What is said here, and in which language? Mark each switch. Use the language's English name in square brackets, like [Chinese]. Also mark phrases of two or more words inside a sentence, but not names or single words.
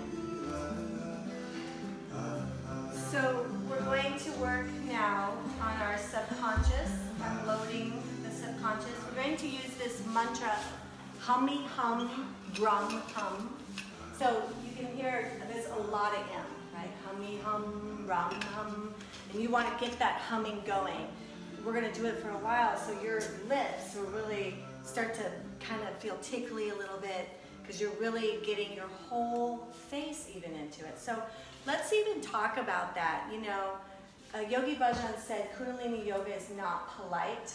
[English] So we're going to work now on our subconscious, unloading the subconscious. We're going to use this mantra, hummy hum, drum hum. So you can hear there's a lot of M, right? Hummy hum, rum hum. And you want to get that humming going. We're going to do it for a while, so your lips will really start to kind of feel tickly a little bit, because you're really getting your whole face even into it. So let's even talk about that. You know, Yogi Bhajan said Kundalini yoga is not polite.